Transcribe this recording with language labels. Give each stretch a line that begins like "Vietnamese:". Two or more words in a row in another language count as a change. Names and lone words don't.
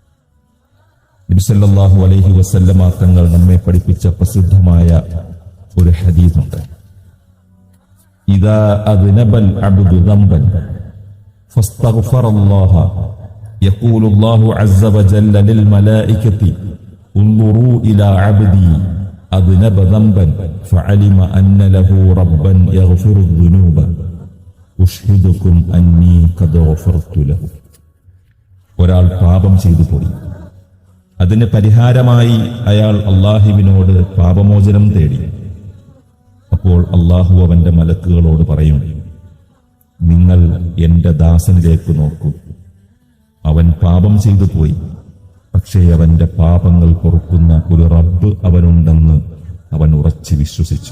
Malayalam: നബി
Arabic: صلى الله عليه وسلم
Malayalam: തങ്ങൾ നമ്മെ പഠിപ്പിച്ച പ്രസിദ്ധമായ ഒരു ഹദീസുണ്ട്.
Arabic: إذا أذنب العبد ذنبا فاستغفر الله يقول الله عز وجل للملائكة انظروا إلى عبدي أذنب ذنبا فعلم أن له ربا يغفر الذنوب أشهدكم أني قد غفرت له.
Malayalam: ഒരാൾ പാപം ചെയ്തു പോയി. അതിന് പരിഹാരമായി അയാൾ അല്ലാഹുവിനോട് പാപമോചനം തേടി. അപ്പോൾ അല്ലാഹു അവന്റെ മലക്കുകളോട് പറയും, നിങ്ങൾ എന്റെ ദാസനിലേക്ക് നോക്കൂ. അവൻ പാപം ചെയ്തു പോയി, പക്ഷേ അവന്റെ പാപങ്ങൾ പൊറുക്കുന്ന ഒരു റബ്ബ് അവനുണ്ടെന്ന് അവൻ ഉറച്ചു വിശ്വസിച്ചു.